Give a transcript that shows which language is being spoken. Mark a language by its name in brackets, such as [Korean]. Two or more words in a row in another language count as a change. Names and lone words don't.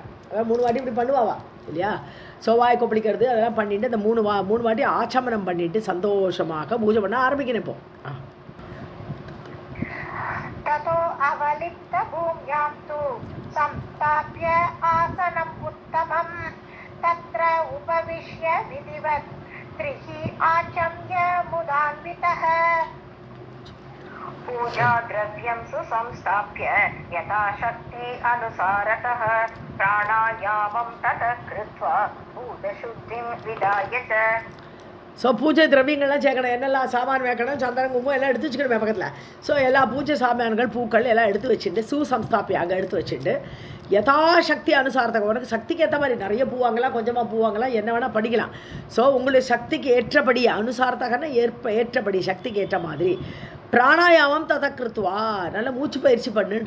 [Tamil] அதாவது 3 வாட்டி இப்படி பண்ணுவாவா இல்லையா. சோவாய் கொப்பளிக்கிறது அதெல்லாம் பண்ணிட்டு அந்த 3 வாட்டி ஆச்சமனம் பண்ணிட்டு சந்தோஷமாக பூஜை பண்ண ஆரம்பிக்கணும். இப்போ [Sanskrit] ततो अवलिप्त भूम्यां तु संस्थाप्य आसनम् उत्तमं तत्र उपविश्य विधिवत् त्रिः आचम्य मुदान्वितः पूजा द्रव्यं सुसंस्थाप्य यथाशक्ति अनुसारतः प्राणायामं ततः कृत्वा भूतशुद्धिं विधाय च. [Tamil] ஸோ பூஜை திரவியங்கள்லாம் சேர்க்கணும். என்னெல்லாம் சாமான் வைக்கணும், சந்தனம் குங்குமம் எல்லாம் எடுத்து வச்சுக்கணுமே பக்கத்தில். ஸோ எல்லா பூஜை சாமான்கள் பூக்கள் எல்லாம் எடுத்து வச்சுட்டு சுசம்ஸ்தாப்பி அங்கே எடுத்து வச்சுட்டு யதாசக்தி அனுசாரத்துக்கு உனக்கு சக்திக்கு ஏற்ற மாதிரி நிறைய பூ வாங்கலாம், கொஞ்சமாக பூ வாங்கலாம், என்ன வேணால் படிக்கலாம். ஸோ உங்களுடைய சக்திக்கு ஏற்றபடி அனுசாரத்தகன்னா ஏற்றபடி சக்திக்கு ஏற்ற மாதிரி பிராணாயாமம் ததக்கிருத்துவா நல்ல மூச்சு பயிற்சி பண்ணுன்ற.